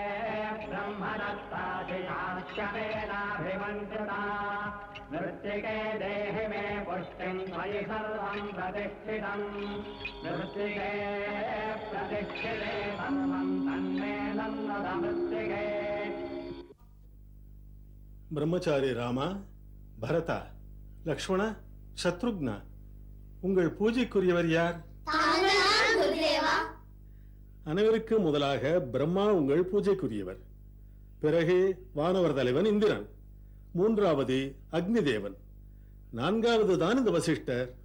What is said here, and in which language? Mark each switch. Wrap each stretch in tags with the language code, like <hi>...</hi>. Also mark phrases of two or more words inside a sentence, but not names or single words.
<sa>ब्रह्मदत्ताधिकाश्चमेनाभिमन्त्रिता मृत्तिके देहि मे पुष्टिं त्वयि सर्वं प्रतिष्ठितं मृत्तिके प्रतिष्ठिते सर्वं तन्मे नन्दद मृत्तिके.</sa> <ta>பிரம்மச்சாரி ராமா, பரதா, லக்ஷ்மணா, சத்ருக்னா, உங்கள் பூஜைக்குரியவர் யார்? அனைவருக்கும் முதலாக பிரம்மா உங்கள் பூஜைக்குரியவர். பிறகு வானவர் தலைவன் இந்திரன், மூன்றாவது அக்னி தேவன், நான்காவது தான் இந்த வசிஷ்டர்.</ta>